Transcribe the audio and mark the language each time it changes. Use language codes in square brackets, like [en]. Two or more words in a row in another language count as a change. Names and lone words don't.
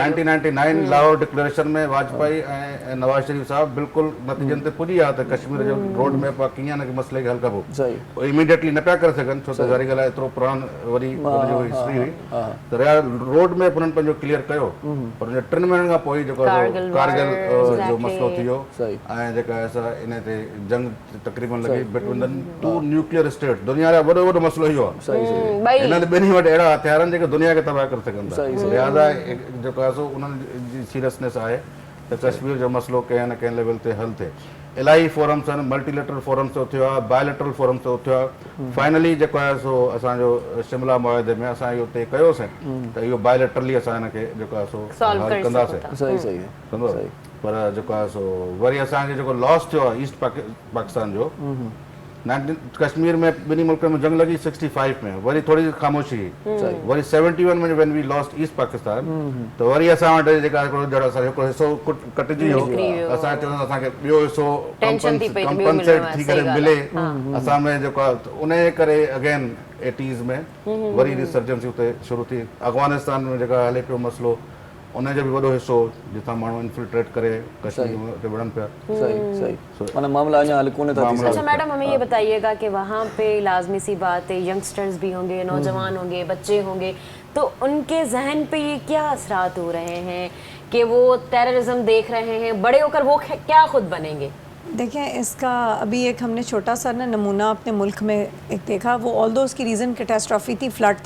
[sd] 1999 लाहौर डिक्लेरेशन में वाजपेयी ऐं नवाज शरीफ साहब बिल्कुलु नतीजनि ते पुॼी विया त कश्मीर जो [en] road map [sd] आहे कीअं न मसइले खे हल कबो। इमीडिएटली न पिया करे सघनि छो त ज़ाहिरी ॻाल्हि आहे एतिरो पुराण वरी हुनजो हिस्ट्री हुई, त [en] road map [sd] हुननि पंहिंजो क्लियर कयो, पर हुन 3 महीननि खां पोइ जेको कारगिल जो मसइलो थी वियो ऐं जेका असां इन ते जंग तक़रीबन लॻी [en] between the 2 nuclear state. [sd] दुनिया जो वॾो मसइलो इहो आहे, हिन ॿिन्ही वटि अहिड़ा हथियार जेके दुनिया खे तबाह करे सघनि था, लिहाज़ा जेको आहे सो उन्हनि जी सीरियसनेस आहे त कश्मीर जो मसइलो कंहिं न कंहिं लेवल ते हल थिए। इलाही फोरम्स आहिनि, [en] multilateral forums [sd] तो थियो आहे, [en] bilateral forums [sd] तो थियो आहे। फाइनली जेको आहे सो असांजो शिमला मुआहिदे में असां इहो तय कयोसीं त इहो बायोलेटरली असां हिनखे जेको आहे सो हल कंदासीं, पर जेको आहे सो वरी असांखे जेको लॉस थियो आहे ईस्ट पाकिस्तान जो, कश्मीर में ॿिन्ही मुल्कनि में जंग लॻी 65 में, वरी थोरी ख़ामोशी, वरी 71 में [en] when we lost East Pakistan, [sd] त वरी असां वटि जेका हिकिड़ो हिसो कटिजी वियो, असां चवंदा असांखे ॿियो हिसो कंपनसेट थी करे मिले, असां में जेको आहे उन जे करे अगेन 80s में वरी रिसर्जेंसी हुते शुरू थी। अफ़गानिस्तान में जेका हले पियो मसइलो, उनजो भी वॾो हिस्सो जितां माण्हू इन्फिल्ट्रेट करे कश्मीर ते वड़न पिया। सही माना मामला अञा हल कोने था। [ur] اچھا میڈم، ہمیں یہ بتائیے گا کہ وہاں پہ لازمی سی بات ہے، ینگسٹرز بھی ہوں گے، نوجوان ہوں گے، بچے ہوں گے، تو ان کے ذہن پہ یہ کیا اثرات ہو رہے ہیں کہ وہ ٹیررزم دیکھ رہے ہیں، بڑے ہو کر وہ کیا خود بنیں گے? دیکھیں، اس کا ابھی ایک ہم نے چھوٹا سا نا نمونہ اپنے ملک میں ایک دیکھا، وہ آلدو اس کی [en] reason catastrophe [ur] تھی، فلڈ تھا.